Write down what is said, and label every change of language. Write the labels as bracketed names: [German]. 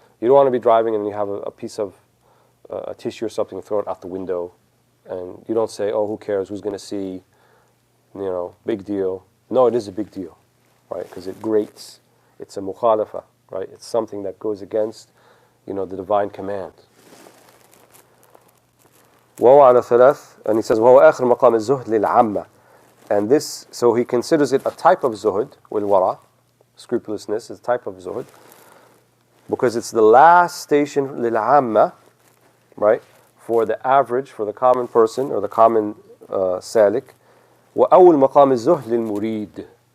[English] You don't want to be driving and you have a piece of a tissue or something and throw it out the window, and you don't say, oh, who cares, who's going to see, big deal. No, it is a big deal, right? Because it grates. It's a mukhalafa, right? It's something that goes against, the divine command. [Arabic] وهو على ثلاث, [English] and he says, [Arabic] وهو آخر مقام الزهد للعامة. [English] And this, so he considers it a type of zuhud, wal-wara, scrupulousness is a type of zuhud, because it's the last station, lil-amma, right, for the average, for the common person, or the common salik. [Arabic] وأول مقام الزهد للمريد.